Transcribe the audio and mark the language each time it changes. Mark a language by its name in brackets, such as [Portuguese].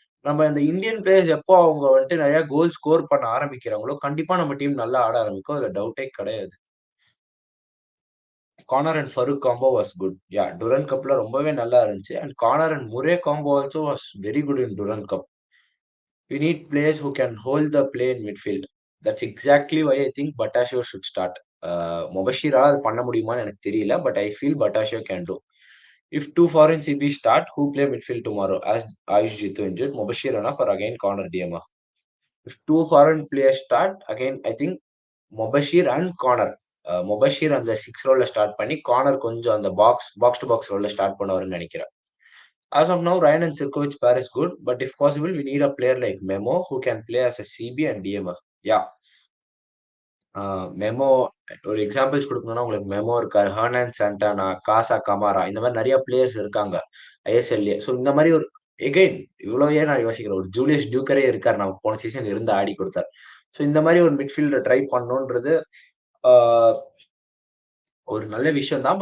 [Tamil] நம்ம இந்த Indian players எப்போ அவங்க வந்துட்டு நெறைய கோல் ஸ்கோர் பண்ண ஆரம்பிக்கிறாங்களோ, கண்டிப்பா நம்ம டீம் நல்லா ஆட ஆரம்பிக்கும். அதுல டவுட்டே கிடையாது. [English] Corner and Farooq combo was good. Yeah! Durand கப்ல [Tamil] ரொம்பவே நல்லா இருந்துச்சு. [English] And Corner and Murray combo also was very good in Durand cup. We need players who can hold the play in midfield. That's exactly why I think Battochio should start. [Tamil] Mobashiraல அது பண்ண முடியுமான்னு எனக்கு தெரியல. [English] But I feel Battochio can do. If two foreign CB start, who play midfield tomorrow? As Ayush Jitu injured, Mobashir enough or again corner DMR? If two foreign players start, again I think Mobashir and Connor. [Tamil] Mobashir அந்த 6 ரோல்ல start பண்ணி, corner கொஞ்சம் அந்த [English] box to box ரோல்ல [Tamil] start பண்ணுவாருன்னு நெனைக்கிறேன். [English] As of now, Ryan and Sirkovic pair is good, but if possible, we need a player like Memo who can play as a CB and DMF. Yeah, [Tamil] memo ஒரு examples குடுக்கணும்னா, உங்களுக்கு memo இருக்காரு. Hernan சாண்டனா, காசா Kamara இந்த மாரி நெறைய players இருக்காங்க. ஐஎஸ்எல்லே. So இந்த மாரி ஒரு எகைன் இவ்வளோ ஏன் நான் யோசிக்கிறேன். ஒரு ஜூலியஸ் டியூக்கரே இருக்காரு. நமக்கு போன சீசன் இருந்து ஆடி குடுத்தார். ஸோ இந்த மாரி ஒரு மிட்ஃபீல்டர் ட்ரை பண்ணணுன்றது ஆ ஒரு நல்ல விஷயம் தான்.